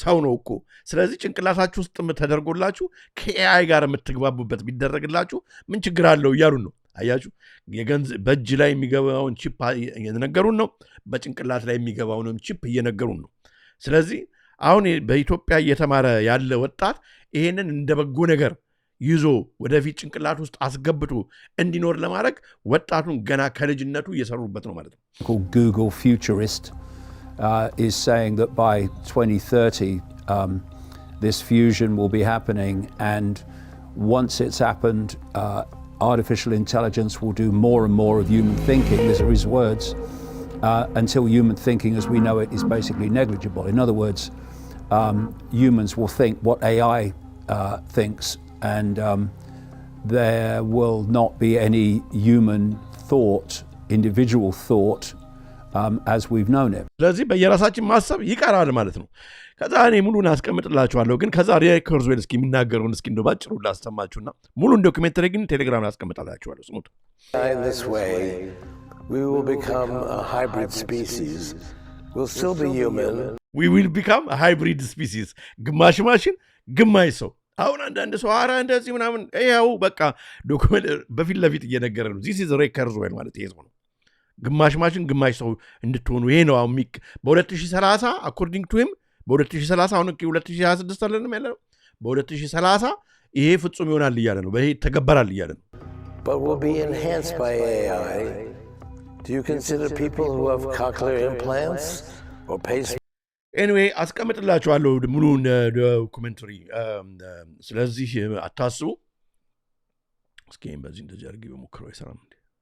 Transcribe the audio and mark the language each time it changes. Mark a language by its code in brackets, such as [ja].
[am] ሰው ነው እኮ። ስለዚህ ጭንቅላታችሁ ውስጥ ተደርጎላችሁ ከኤአይ ጋር የምትግባቡበት ቢደረግላችሁ ምን ችግር አለው እያሉን ነው። አያችሁ፣ በእጅ ላይ የሚገባውን ቺፕ እየነገሩን ነው፣ በጭንቅላት ላይ የሚገባውን ቺፕ እየነገሩን ነው። ስለዚህ አሁን በኢትዮጵያ እየተማረ ያለ ወጣት ይሄንን እንደ በጎ ነገር ይዞ ወደፊት ጭንቅላት ውስጥ አስገብቶ እንዲኖር ለማድረግ ወጣቱን ገና ከልጅነቱ እየሰሩበት ነው ማለት ነው። [en] Google futurist is saying that by 2030 this fusion will be happening, and once it's happened artificial intelligence will do more and more of human thinking. These are his words. Until human thinking as we know it is basically negligible. In other words, humans will think what AI thinks, and there will not be any human thought, individual thought, as we've known it. [am] ስለዚህ በየራሳችን ማሰብ ይቀራል ማለት ነው። ከዛ እኔ ሙሉን አስቀምጥላችኋለሁ፣ ግን ከዛ ሬይ ኩርዝዌል እስኪ የሚናገረውን እስኪ እንደው ባጭሩ ላሰማችሁና ሙሉን ዶክመንተሪ ግን ቴሌግራም ላይ አስቀምጣላችኋለሁ። ስሙት። [en] In this way we will become a hybrid species. We'll still be human. We will become a hybrid species. [am] ግማሽ ማሽን ግማሽ ሰው። አሁን አንዳንድ ሰው አራ እንደዚህ ምናምን ያው በቃ ዶክመንት በፊት ለፊት እየነገረ ነው። [en] this is [am] ሬይ ኩርዝዌል ማለት ይሄ ነው። ግማሽ ማሽን ግማሽ ሰው እንድትሆኑ ይሄ ነው አሁን በ2030 [en] according to him [am] በ2030 አሁን 2026 አለንም ያለ ነው። በ2030 ይሄ ፍጹም ይሆናል እያለ ነው። በይሄ ተገበራል እያለ ነው። [en] But will be enhanced by AI. Do you consider people who have cochlear implants or pacemaker? Anyway, [am] አስቀምጥላችኋለሁ ሙሉን ዶክመንተሪ። ስለዚህ አታስቡ። እስኪ በዚህ እንደዚህ አድርጌ በሞክረው አይሰራም እንዴ?